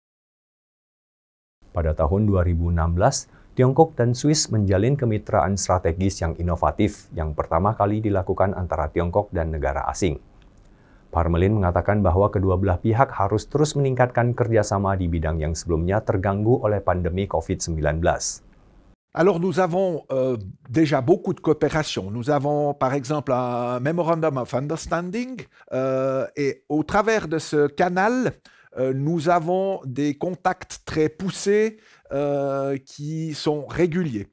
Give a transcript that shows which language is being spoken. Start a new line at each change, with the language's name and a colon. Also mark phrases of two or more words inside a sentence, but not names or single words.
Indonesian: Pada tahun 2016, Tiongkok dan Swiss menjalin kemitraan strategis yang inovatif yang pertama kali dilakukan antara Tiongkok dan negara asing. Parmelin mengatakan bahwa kedua belah pihak harus terus meningkatkan kerjasama di bidang yang sebelumnya terganggu oleh pandemi COVID-19.
French: Alors nous avons déjà beaucoup de coopération. Nous avons par exemple un
English: Memorandum of Understanding
French: et au travers de ce canal, nous avons des contacts très poussés qui sont réguliers.